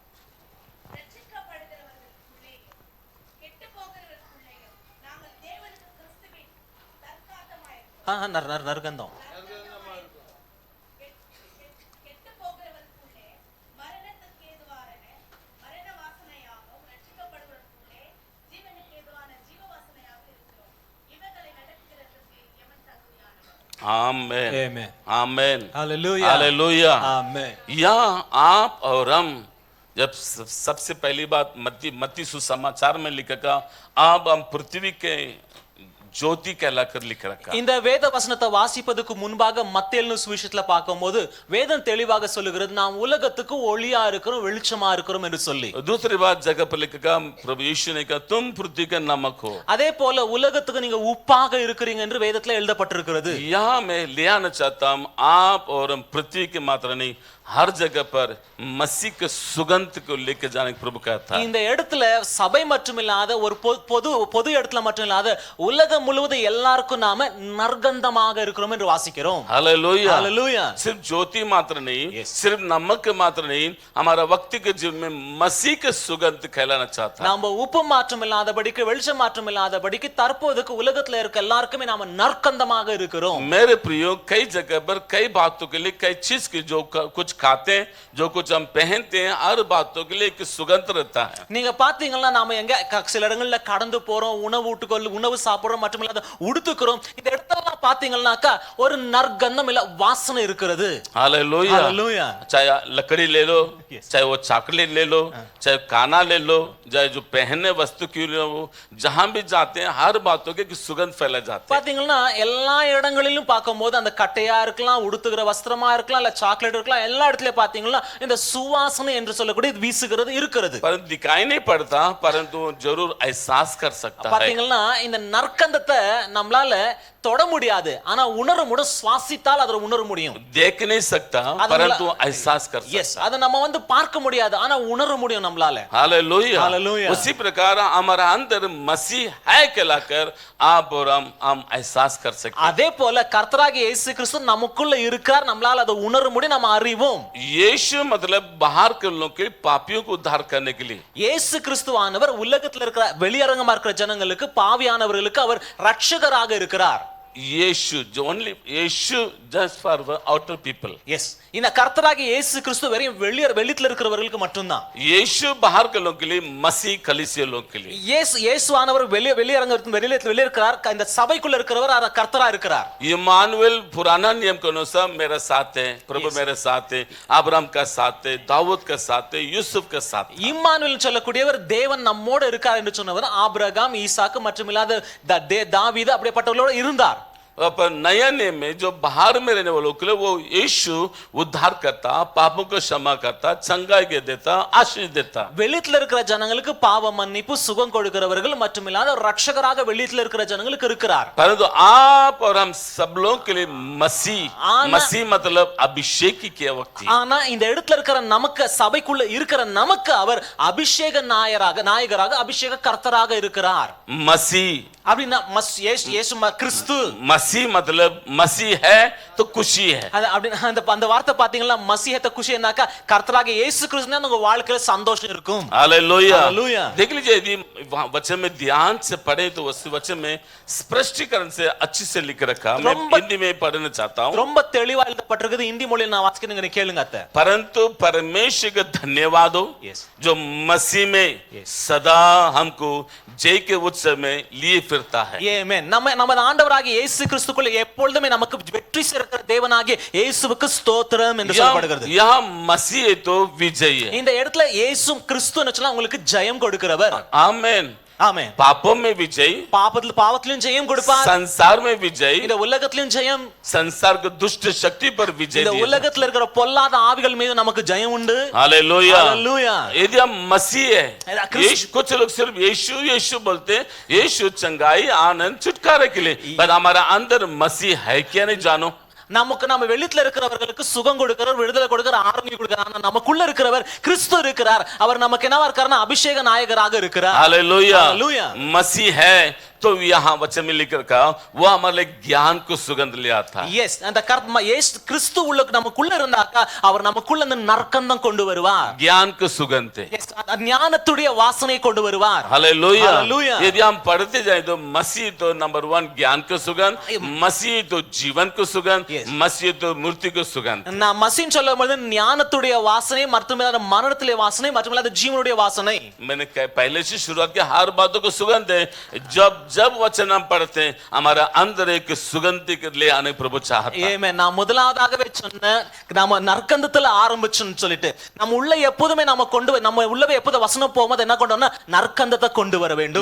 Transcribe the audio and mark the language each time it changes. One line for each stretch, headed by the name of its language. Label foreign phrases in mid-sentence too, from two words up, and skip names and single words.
Tamil: நற்கந்தம்.
Hindi: आमेन। आमेन। आमेन। हालेलुया। हालेलुया। आमेन। या आप और हम जब सबसे पहली बात मत्ती सुसमाचार में लिखा, अब हम पृथ्वी के ज्योति कहलाकर लिख रखा।
Tamil: இந்த வேத வசனத்தை வாசிப்பதற்கு முன்பாக மத்தேயு சுவிசேஷத்துல பார்க்கும்போது வேதம் தெளிவாக சொல்லுகிறது, நாம் உலகத்துக்கு ஒளியா இருக்கிறோம், வெளிச்சமா இருக்கிறோம் என்று சொல்லி.
Hindi: दूसरी बात जगह पर लिखा, प्रभु यीशु ने कहा तुम पृथ्वी का नमक हो।
Tamil: அதே போல உலகத்துக்கு நீங்க உப்பாக இருக்கிறீங்க என்று வேதத்துல எழுதப்பட்டிருக்கிறது.
Hindi: यहाँ मैं ले आना चाहता हूँ, आप और हम पृथ्वी के मात्र नहीं, हर जगह पर मसीह के सुगंध को लेकर जाने का प्रभु कहता है।
Tamil: இந்த இடத்துல சபை மட்டுமில்லாத ஒரு பொது இடத்துல மட்டுமில்லாத உலகம் முழுவதும் எல்லாருக்கும் நாம நற்கந்தமாக இருக்கிறோம் என்று வாசிக்கிறோம்.
Hindi: हालेलुया। हालेलुया। सिर्फ ज्योति मात्र नहीं, सिर्फ नमक मात्र नहीं, हमारा वक्त के जीवन में मसीह के सुगंध कहलाना चाहता है।
Tamil: நாம உப்பு மாற்றம் இல்லாதபடிக்கு, வெளிச்சம் மாற்றம் இல்லாதபடிக்கு தற்போதுக்கு உலகத்துல இருக்க எல்லாருக்குமே நாம நற்கந்தமாக இருக்கிறோம்.
Hindi: मेरे प्रियो, कई जगह पर कई बातों के लिए, कई चीज की जो कुछ खाते हैं, जो कुछ हम पहनते हैं, हर बातों के लिए एक सुगंध रहता है।
Tamil: நீங்க பாத்தீங்கன்னா நாம எங்க சில இடங்கள்ல கடந்து போறோம், உணவு சாப்பிடுறோம், மட்டுமில்லாத உடுத்துக்கிறோம். இந்த இடத்துல பாத்தீங்கன்னாக்கா ஒரு நற்கந்தம் இல்ல வாசனை இருக்கிறது.
Hindi: हालेलुया। हालेलुया। चाहे लकड़ी ले लो, चाहे वो चॉकलेट ले लो, चाहे खाना ले लो, चाहे जो पहनने वस्तु क्यों ले लो, जहां भी जाते हैं हर बातों के सुगंध फैला जाता है।
Tamil: பாத்தீங்கன்னா எல்லா இடங்களிலும் பார்க்கும்போது அந்த கட்டையா இருக்கலாம், உடுத்துகிற வஸ்திரமா இருக்கலாம், இல்ல சாக்லேட் இருக்கலாம், எல்லா இடத்துலயும் பாத்தீங்கன்னா இந்த சுவாசனை என்று சொல்லக்கூடிய வீசுகிறது இருக்கிறது.
Hindi: परंतु दिखाई नहीं पड़ता, परंतु जरूर एहसास कर सकता है।
Tamil: பாத்தீங்கன்னா இந்த நற்கந்தத்தை நம்மளால தொட முடியாது, ஆனா உணர முடியும், சுவாசித்தால் அதை உணர முடியும்.
Hindi: देख नहीं सकता, परंतु एहसास कर सकता।
Tamil: எஸ், அதை நம்ம வந்து பார்க்க முடியாது, ஆனா உணர முடியும் நம்மளால.
Hindi: हालेलुया। हालेलुया। उसी प्रकार हमारा अंदर मसीह है कहलाकर आप और हम एहसास कर सकते हैं।
Tamil: அதே போல கர்த்தராகிய இயேசு கிறிஸ்து நமக்குள்ள இருக்கார், நம்மளால அதை உணர முடியும், நம்ம அறிவோம்.
Hindi: यीशु मतलब बाहर के लोगों के पापियों को उद्धार करने के लिए।
Tamil: இயேசு கிறிஸ்துவானவர் உலகத்துல இருக்கிற வெளியரங்கமா இருக்கிற ஜனங்களுக்கு, பாவியானவர்களுக்கு அவர் ரட்சகராக இருக்கிறார்.
English: Yeshu jo only Yeshu just for outer people
Tamil: எஸ் இந்த கர்த்தராகிய இயேசு கிறிஸ்து வெறும் வெளியில இருக்கிறவர்களுக்கு மட்டும்தான்.
Hindi: यीशु बाहर के लोगों के लिए, मसीह कलीसिया लोगों के लिए.
Tamil: இயேசுவானவர் வெளியே இருக்கிறார், இந்த சபைக்குள்ள இருக்கிறவர் கர்த்தரா இருக்கிறார்.
Hindi: इमानुएल पुराना नियम के अनुसार मेरे साथ है, प्रभु मेरे साथ है, अब्राहम का साथ है, दाऊद का साथ है, यूसुफ का साथ है.
Tamil: இம்மானுவேல் சொல்லக்கூடியவர் தேவன் நம்மோடு இருக்கார் என்று சொன்னவர் ஆபிரகாம், ஈசாக்கு மற்றும் இல்லாத தாவீது அப்படிப்பட்டவர்களோடு இருந்தார்.
Hindi: पर नया नियम में जो बाहर में रहने वालों के लिए वो यीशु उद्धार करता, पापों को क्षमा करता, चंगाई के देता, आशीष देता.
Tamil: வெளியில இருக்கிற ஜனங்களுக்கு பாவ மன்னிப்பு, சுகம் கொடுக்கிறவர்கள் மற்றும் இல்லாத ரட்சகராக வெளியில இருக்கிற ஜனங்களுக்கு இருக்கிறார்.
Hindi: परंतु आप और हम सब लोगों के लिए मसीह मतलब अभिषेक की क्या वक्त.
Tamil: ஆனா இந்த இடத்துல இருக்கிற நமக்கு, சபைக்குள்ள இருக்கிற நமக்கு அவர் அபிஷேக நாயகராக அபிஷேக கர்த்தராக இருக்கிறார்.
Hindi: मसीह
Tamil: அப்படின்னா இயேசு கிறிஸ்து.
Hindi: मसीह मतलब मसीह है तो खुशी है.
Tamil: அந்த வார்த்தை பாத்தீங்களா, மசீஹத்த खुशीனாக்கா கர்த்தராகிய இயேசு கிறிஸ்துனா உங்க வாழ்க்கையில சந்தோஷம் இருக்கும்.
Hindi: हालेलुया. हालेलुया. देख लीजिए यदि वचन में ध्यान से पढ़े तो उस वचन में स्पष्टीकरण से अच्छे से लिख रखा. मैं हिंदी में पढ़ना चाहता हूं.
Tamil: ரொம்ப தெளிவா எழுதப்பட்டிருக்குது. ஹிந்தி மொழியில் நான் வாசிக்கிறேன், நீங்க கேளுங்க அத்தை.
Hindi: परंतु परमेश्वर का धन्यवाद हो जो मसीह में सदा हमको जय के उत्सव में लिए फिरता है.
Tamil: ஆமென். நமது ஆண்டவராகிய இயேசு கிறிஸ்துக்குள்ள எப்பொழுதுமே நமக்கு வெற்றி சேர்க்கிற தேவனாகிய இயேசுவுக்கு ஸ்தோத்திரம் என்று சொல்லப்படுகிறது.
Hindi: यहां मसीह है तो विजय है.
Tamil: இந்த இடத்துல இயேசு கிறிஸ்துன்னு சொன்னா உங்களுக்கு ஜெயம் கொடுக்கிறவர்.
Hindi: आमेन.
Tamil: ஆமென்.
Hindi: पापों में विजय,
Tamil: பாவத்திலும் ஜெயம் கொடுப்பார்.
Hindi: संसार में विजय,
Tamil: இந்த உலகத்திலும் ஜெயம்.
Hindi: संसार के दुष्ट शक्ति पर विजय.
Tamil: இந்த உலகத்துல இருக்கிற பொல்லாத ஆவிகள் மீது நமக்கு ஜெயம் உண்டு.
Hindi: हालेलुया. हालेलुया. यदि हम मसीह है, कुछ लोग सिर्फ यीशु यीशु बोलते हैं, यीशु चंगाई, आनंद, छुटकारे के लिए, पर हमारा अंदर मसीह है क्या नहीं जानो.
Tamil: நம்ம வெளியில இருக்கிறவர்களுக்கு சுகம் கொடுக்கிறார், விடுதலை கொடுக்கிறார், ஆரோக்கியம் கொடுக்கிறார். ஆனா நமக்குள்ள இருக்கிறவர் கிறிஸ்து இருக்கிறார். அவர் நமக்கு என்னவா இருக்காருன்னா அபிஷேக நாயகராக இருக்கிறார்.
Hindi: हालेलुया. हालेलुया. मसीह है तो यहाँ वचन में लिख रखा वो हमारे लिए ज्ञान को सुगंध ले आता है.
Tamil: எஸ், அந்த கிறிஸ்து உள்ள நமக்குள்ள இருந்தாக்கா அவர் நமக்குள்ள அந்த நற்கந்தம் கொண்டு வருவார்.
Hindi: ज्ञान को सुगंध है.
Tamil: எஸ், ஞானத்துடைய வாசனை கொண்டு வருவார்.
Hindi: हालेलुया. हालेलुया. यदि हम पढ़ते जाए तो मसीह तो नंबर 1 ज्ञान को सुगंध, मसीह तो जीवन को सुगंध, मसीह तो मूर्ति को सुगंध.
Tamil: நான் மசீன் சொல்லும்போது ஞானத்துடைய வாசனை மற்றும் மரணத்திலே வாசனை மற்றும் ஜீவனுடைய வாசனை.
Hindi: मैंने पहले से शुरुआत की हर बातों को सुगंध है. जब वचन हम पढ़ते हैं हमारा अंदर एक सुगंधि के लिए आने प्रभु चाहता है.
Tamil: ஆமென். நான் முதலாவதாகவே சொன்னேன், நாம நற்கந்தத்துல ஆரம்பிச்சோம்னு சொல்லிட்டு நம்ம உள்ள எப்போதுமே நம்ம உள்ளவே எப்போது வசனம் போகும்போது என்ன கொண்டு வரணும், நற்கந்தத்தை கொண்டு வர வேண்டும்.